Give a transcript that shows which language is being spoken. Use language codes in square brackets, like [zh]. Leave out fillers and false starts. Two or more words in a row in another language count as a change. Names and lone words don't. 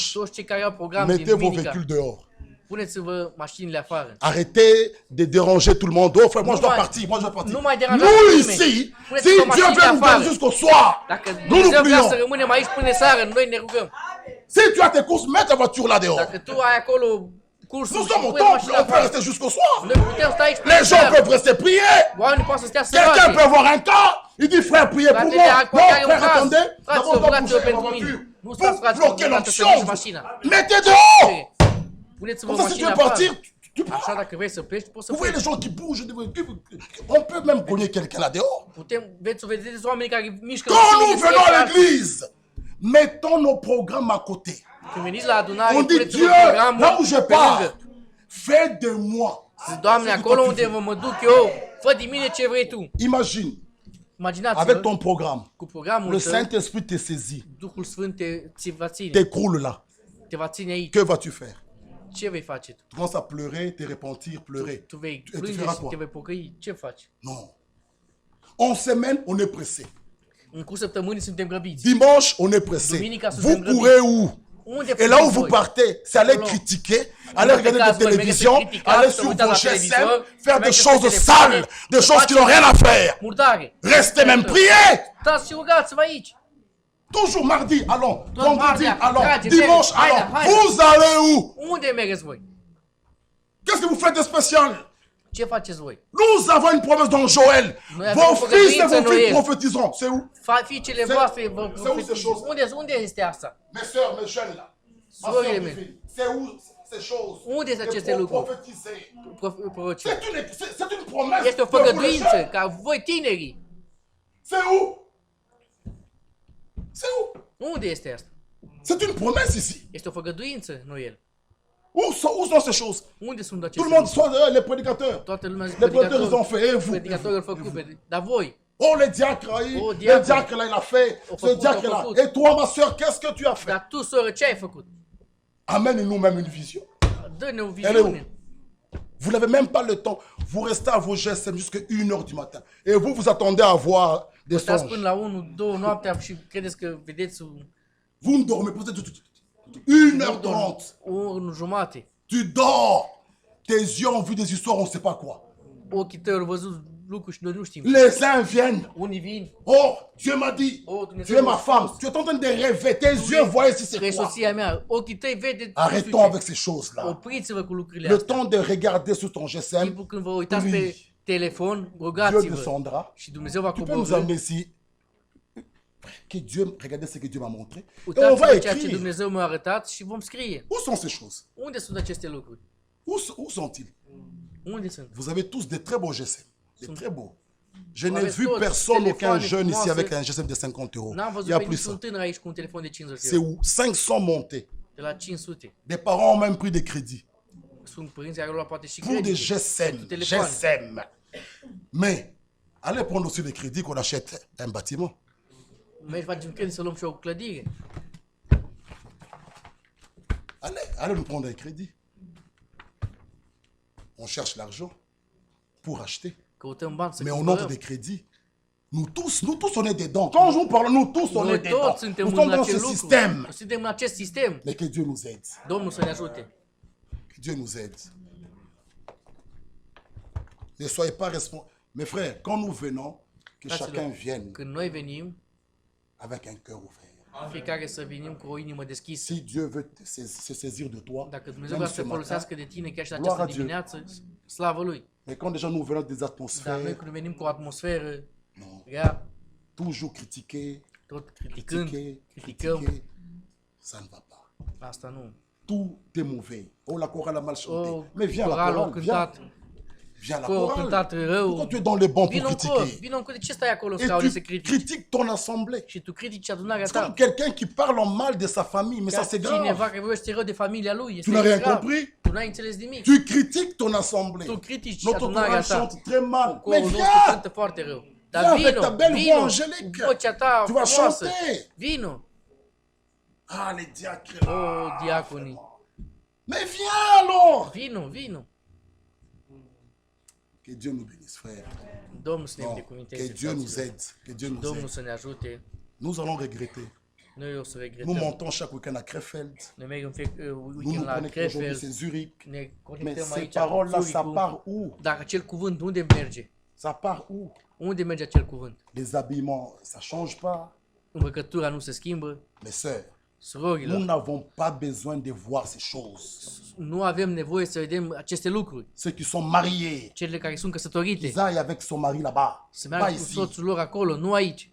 [ro] toți cei care au program din [fr] mettez vos [ro] duminica, [fr] véhicules dehors. [ro] puneți-vă mașinile afară. [fr] Arrêtez de déranger tout le monde. Oh frère, moi je dois [ro] mai- [fr] partir, moi je dois partir. [ro] nu mai deranjați [fr] Nous [ro] nimeni. [fr] ici, [ro] Puneți-vă [fr] si Dieu [ro] mașinile [fr] veut nous [ro] afară. [fr] garder jusqu'au soir, [ro] Dacă [fr] nous nous [ro] Dumnezeu vrea să [fr] prions. [ro] rămânem aici până seară, noi ne rugăm. [fr] Si tu as tes courses, mets ta voiture là dehors. [ro] Dacă tu ai acolo cursul [fr] Nous [ro] și [fr] sommes au [ro] pui [fr] temple, [ro] mașina [fr] on peut [ro] afară, [fr] rester jusqu'au soir. [ro] noi putem sta aici până [fr] Les gens [ro] seară. [fr] peuvent rester prier. [ro] Oamenii poate să stea să [fr] Quelqu'un [ro] roage. [fr] peut avoir un cas, il dit frère, priez pour [ro] Fratele [fr] moi. [ro] are [fr] Non, [ro] poate are un [fr] frère, [ro] caz. [fr] attendez, [ro] Fraților, [fr] d'abord doit [ro] rugați-vă [fr] bouger la [ro] pentru mine. [fr] voiture. [ro] Nu stați, [fr] Vous [ro] fraților, [fr] bloquez [ro] deocamdată să [fr] l'onction. [ro] duceți mașina. [fr] Mettez dehors. [ro] Puneți-vă [fr] Comme ça, si tu [ro] mașina [fr] veux [ro] afară. [fr] partir, tu pars. [ro] Așa, dacă vrei să pleci, poți să [fr] Vous voyez les [ro] pleci. [fr] gens qui bougent, on peut même cogner quelqu'un là dehors. [ro] Veți să vedeți oamenii care mișcă [fr] Quand [ro] mașinile, [fr] nous venons à l'église, mettons nos programmes à côté. [ro] Când veniți la adunare, [fr] On dit [ro] puneți-vă [fr] Dieu, [ro] programul [fr] là où je [ro] pe lângă. [fr] pars, fais de moi. [ro] Doamne, acolo unde mă duc eu, fă din mine ce vrei tu. [fr] Imagine, avec [ro] Imaginați-vă, [fr] ton programme, [ro] cu programul [fr] le [ro] tău, [fr] Saint-Esprit te saisit, [ro] Duhul Sfânt ți va ține, [fr] t'écroule là. [ro] te va ține aici. [fr] Que vas-tu faire? [ro] Ce vei face tu? [fr] Tu commences à pleurer, te repentir, pleurer. [ro] Tu vei [fr] Tu [ro] plânge [fr] feras [ro] și [fr] quoi? [ro] te vei pocăi? Ce faci? [fr] Non. En semaine, on est pressé. [ro] În cursul săptămânii suntem grăbiți. [fr] Dimanche, on est pressé. [ro] Duminica, [fr] Vous [ro] suntem [fr] courez [ro] grăbiți. [fr] où? [ro] Unde [fr] Et là où [ro] fugiți [fr] vous [ro] voi? [fr] partez, c'est aller [ro] Acolo. [fr] critiquer, aller regarder [ro] Mergeți [fr] des [ro] voi, [fr] télévisions, [ro] mergeți să criticați, [fr] aller [ro] să [fr] sur [ro] uitați [fr] vos [ro] la [fr] GSM, [ro] televizor, [fr] faire [ro] să [fr] des [ro] mergeți [fr] choses [ro] pe telefoane, [fr] sales, des [ro] să [fr] choses qui n'ont [ro] faceți [fr] rien à faire. [ro] Murdare. [fr] Restez même prier. [ro] Stați și rugați-vă aici. [fr] Toujours mardi, allons. Vendredi, mardi, allons. [ro] haide, [fr] Dimanche, [ro] haide, [fr] allons. [ro] haide. [fr] Vous allez où? [ro] Unde mergeți voi? [fr] Qu'est-ce que vous faites de spécial? [ro] Ce faceți voi? [fr] Nous avons une promesse dans Joël. Nous Vos avons une fils et promesse vos dans filles Noël. prophétiseront. C'est où? [ro] Fiicele voastre vă [fr] c'est où ces choses? [ro] Unde este asta? [fr] Mes soeurs, mes jeunes là. Ma [ro] Sorile [fr] soeur, [ro] mele. [fr] mes filles. C'est où? ces choses [ro] Unde sunt aceste [fr] et [ro] lucruri? [fr] prophétiser. [ro] Prorocie. [fr] C'est une promesse [ro] Este o [fr] de vous les [ro] făgăduință [fr] jeunes. [ro] ca voi tinerii. [fr] C'est où? C'est où? [ro] Unde este asta? [fr] C'est une promesse ici. [ro] Este o făgăduință, nu el. [fr] Où sont ces choses? [ro] Unde sunt [fr] Tout [ro] aceste [fr] le monde, [ro] lucruri? [fr] soit les prédicateurs. [ro] Toată lumea zice [fr] Les prédicateurs, ils ont [ro] predicatori. [fr] fait. Et vous? [ro] Predicatorii au făcut. Dar voi, [fr] Oh, le diacre, [ro] Oh, [fr] le diacre. diacre là, il a fait. [ro] Au [fr] Ce [ro] făcut, [fr] diacre [ro] au [fr] là. [ro] făcut. [fr] Et toi, ma soeur, qu'est-ce que tu as fait? [ro] dar tu, soră, ce ai făcut? [fr] Amène-nous même une vision. [ro] Dă-ne o [fr] Elle est où? [ro] viziune. [fr] Vous n'avez même pas le temps. Vous restez à vos GSM jusqu'à 1h du matin. Et vous attendez à voir des [ro] Stați [fr] songes. [ro] până la 1, 2 noaptea și credeți că vedeți [fr] Vous ne dormez pas. 1h30. [ro] o oră jumate. [fr] Tu dors. Tes yeux ont vu des histoires, on ne sait pas quoi. [ro] Ochii tăi au văzut lucruri și noi nu știm. [fr] Les uns viennent. [ro] Unii vin, [fr] Oh, Dieu m'a dit. [ro] Oh, [fr] Tu [ro] Dumnezeu [fr] es ma [ro] m-a [fr] femme. [ro] spus. [fr] Tu es en train de rêver. Tes yeux voient si [ro] că e [fr] c'est quoi. [ro] soția mea. Ochii tăi vede. [fr] Arrêtons avec ces choses-là. [ro] Opriți-vă cu lucrurile [fr] Le [ro] astea. [fr] temps de regarder sur ton GSM, [ro] Timpul când vă uitați [fr] Oui. [ro] pe telefon, [fr] Dieu [ro] rugați-vă. [fr] descendra. [ro] Și Dumnezeu va [fr] Tu peux nous [ro] coborî. [fr] amener ici. Que Dieu, regardez ce que Dieu m'a montré. Et on va [ro] Uitați-vă ceea ce [fr] écrire. [ro] Dumnezeu mi-a arătat și vom scrie. [fr] Où sont ces choses? [ro] Unde sunt aceste lucruri? [fr] Où sont-ils? [ro] Unde sunt? [fr] Vous avez tous des très beaux GSM. Des très beaux. Je Vous n'ai avez vu tous personne, aucun téléphones et jeune ici commencez- avec un GSM de 50 euros. [ro] N-am [fr] Il [ro] văzut [fr] n'y a [ro] pe [fr] plus [ro] niciun [fr] ça. [ro] tânăr aici cu un telefon de 50 [fr] C'est [ro] de euro. [fr] où 500 montés. [ro] De la 500. [fr] Des parents ont même pris des crédits [ro] Sunt părinți care au luat poate și [fr] pour des [ro] credite. [fr] GSM. [ro] Pentru telefoane. [fr] GSM. Mais, allez prendre aussi des crédits qu'on achète un bâtiment. [ro] Mergi, facem credit să luăm și o clădire. [fr] Allez nous prendre un crédit. On cherche l'argent pour acheter. [ro] Căutăm bani să [fr] Mais on offre [ro] cumpărăm. [fr] des crédits. Nous tous, on est dedans. Quand je vous parle, nous tous, on [ro] Noi [fr] est dedans. [ro] toți suntem [fr] Nous sommes [ro] în [fr] dans ce [ro] acel lucru. [fr] système. [ro] Suntem în acest sistem. [fr] Mais que Dieu nous aide. [ro] Domnul să ne ajute. [fr] Que Dieu nous aide. Ne soyez pas responsables. Mes frères, quand nous venons, que [ro] Fraților, [fr] chacun vienne [ro] când noi venim, [fr] avec un cœur ouvert. [ro] fiecare să venim cu o inimă deschisă. [fr] Si Dieu veut se saisir de toi, [ro] Dacă Dumnezeu [fr] même [ro] vrea [fr] ce [ro] să [fr] matin, [ro] folosească de tine chiar și în [fr] Gloire [ro] această [fr] à Dieu. [ro] dimineață, slavă Lui. [fr] mais quand déjà nous venons des [ro] Dar noi [fr] atmosphères, [ro] când venim cu o atmosferă [fr] non, [ro] rea, [fr] toujours critiquer, [ro] tot criticând, criticăm, [fr] critiquer, ça ne va pas. [ro] asta nu. [fr] Tout est mauvais. Oh, la chorale a mal chanté. [ro] Oh, [fr] Mais viens, la [ro] coralul a [fr] chorale, viens. [ro] cântat, [fr] Viens, la [ro] corul a [fr] chorale. [ro] cântat rău. [fr] Pourquoi tu es dans les bancs pour [ro] Vino în cor, [fr] critiquer? [ro] vino în cor. De ce stai acolo în [fr] Et [ro] scaune să [fr] tu [ro] critici? [fr] critiques ton assemblée. [ro] Și tu critici adunarea [fr] C'est comme [ro] ta. [fr] quelqu'un qui parle en mal de sa famille, mais ça c'est [ro] Cineva [fr] grave. [ro] care vorbește rău de familia lui. [fr] Tu [ro] Este [fr] n'as rien [ro] grav. [fr] compris? [ro] Tu n-ai înțeles nimic. [fr] Tu critiques ton assemblée. [ro] Tu critici [fr] Notre [ro] adunarea [fr] chorale [ro] ta. [fr] chante très mal. Mais [ro] Corul nostru [fr] viens, [ro] cântă foarte rău. Dar [fr] viens avec [ro] vino, [fr] ta belle voix [ro] vino, [fr] angélique. [ro] cu vocea ta [fr] Tu vas [ro] frumoasă. [fr] chanter. [ro] Vino. [fr] Ah, les diacres là. [ro] Oh, diaconii. [fr] Mais viens alors. [ro] Vino, vino. [fr] Que Dieu nous bénisse, frère. [ro] Domnul să ne [fr] Non, que [ro] binecuvânteze, [fr] Dieu nous [ro] fraților. [fr] aide. Que Dieu nous [ro] Domnul [fr] aide. [ro] să ne ajute. [fr] Nous allons regretter. [ro] Noi o să [fr] Nous [ro] regretăm. [fr] montons chaque week-end à Krefeld. [ro] Noi mergem [fr] Nous [ro] weekend [fr] nous [ro] la [fr] connectons aujourd'hui, [ro] Krefeld. [fr] c'est Zurich. [ro] Ne [fr] Mais [ro] conectăm [fr] ces [ro] aici [fr] paroles-là, [ro] cu [fr] ça [ro] Zurichul. [fr] part où? [ro] Dar acel cuvânt unde merge? [fr] Ça part où? [ro] Unde merge acel cuvânt? [fr] Les habillements, ça change pas. [ro] Îmbrăcătura nu se schimbă. [fr] Mes sœurs, nous [ro] Surorilor, [fr] n'avons pas besoin de voir ces choses. [ro] nu avem nevoie să vedem aceste lucruri. [fr] Ceux qui sont mariés, [ro] Cele care sunt căsătorite, [fr] ils aillent avec son mari là-bas, [ro] să [fr] pas [ro] meargă cu [fr] ici. [ro] soțul lor acolo, nu aici.